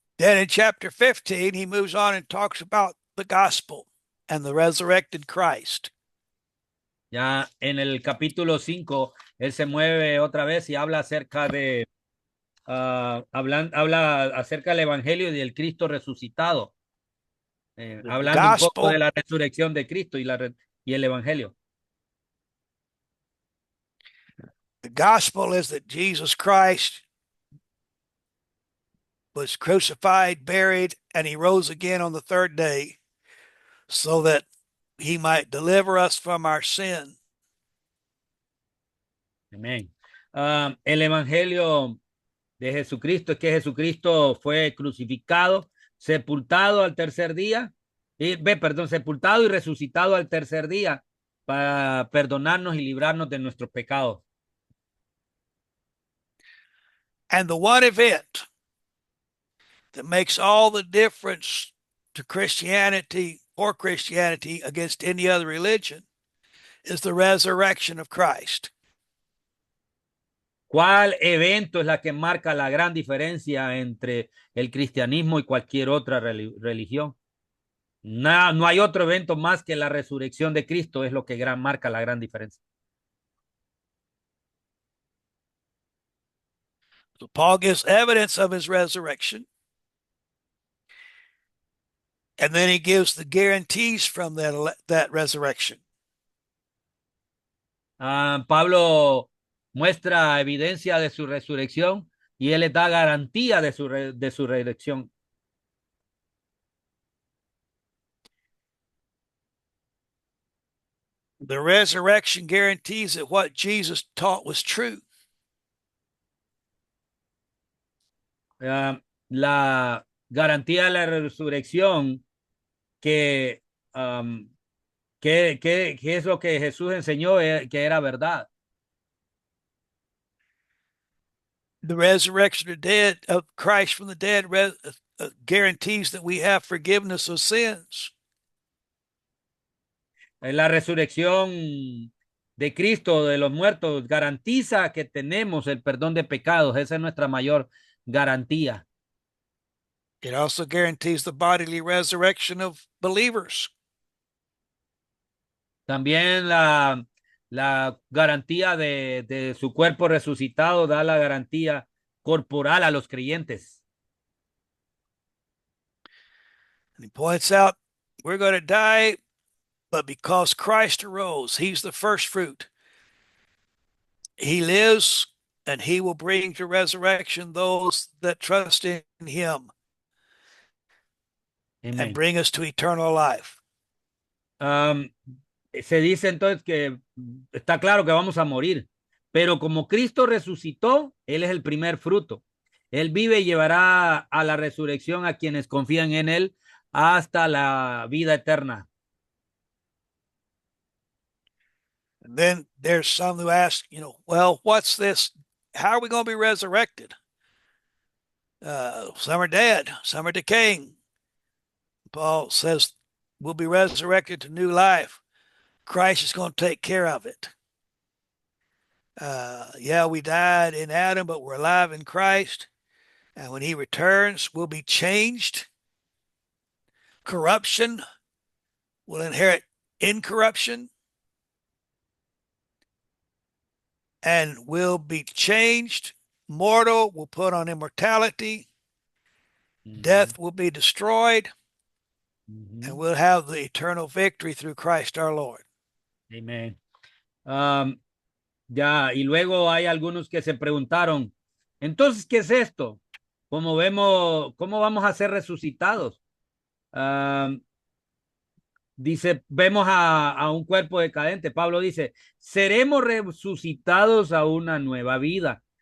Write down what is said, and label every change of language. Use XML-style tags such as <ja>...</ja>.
<en>Then in chapter 15, he moves on and talks about the gospel and the resurrected Christ.</en> <es>Ya en el capítulo 5, él se mueve otra vez y habla acerca de, habla acerca del evangelio y del Cristo resucitado. Hablando un poco de la resurrección de Cristo y el evangelio.</es> <en>The gospel is that Jesus Christ was crucified, buried, and he rose again on the 3rd day so that he might deliver us from our sin.</en> <es>Amén. El evangelio de Jesucristo es que Jesucristo fue crucificado, sepultado al tercer día, sepultado y resucitado al tercer día para perdonarnos y librarnos de nuestros pecados.</es> <en>And the one event that makes all the difference to Christianity or Christianity against any other religion is the resurrection of Christ.</en> <es>¿Cuál evento es la que marca la gran diferencia entre el cristianismo y cualquier otra religión? No hay otro evento más que la resurrección de Cristo, es lo que marca la gran diferencia.</es> <en>So Paul gives evidence of his resurrection, and then he gives the guarantees from that resurrection.</en> <es>Pablo muestra evidencia de su resurrección y él le da garantía de su resurrección.</es> <en>The resurrection guarantees that what Jesus taught was true.</en> <es>La garantía de la resurrección que es lo que Jesús enseñó que era verdad.</es> <en>The resurrection of dead of Christ from the dead guarantees that we have forgiveness of sins.</en> <es>La resurrección de Cristo de los muertos garantiza que tenemos el perdón de pecados. Esa es nuestra mayor garantía.</es> <en>It also guarantees the bodily resurrection of believers.</en> <es>También la garantía de su cuerpo resucitado da la garantía corporal a los creyentes.</es> <en>And he points out we're going to die, but because Christ arose, he's the first fruit. He lives, and he will bring to resurrection those that trust in him. Amen. And bring us to eternal life.</en> <es>Se dice entonces que está claro que vamos a morir, pero como Cristo resucitó, Él es el primer fruto. Él vive y llevará a la resurrección a quienes confían en Él hasta la vida eterna.</es> <en>And then there's some who ask, well, what's this? How are we going to be resurrected? Some are dead, some are decaying. Paul says we'll be resurrected to new life. Christ is going to take care of it. Yeah, we died in Adam, but we're alive in Christ. And when he returns, we'll be changed. Corruption will inherit incorruption. And will be changed. Mortal will put on immortality. Death will be destroyed. And we'll have the eternal victory through Christ our Lord. Amen.</en> <es>Ya, y luego hay algunos que se preguntaron, entonces, ¿qué es esto? ¿Cómo vamos a ser resucitados? Dice, vemos a un cuerpo decadente. Pablo dice, seremos resucitados a una nueva vida.</es>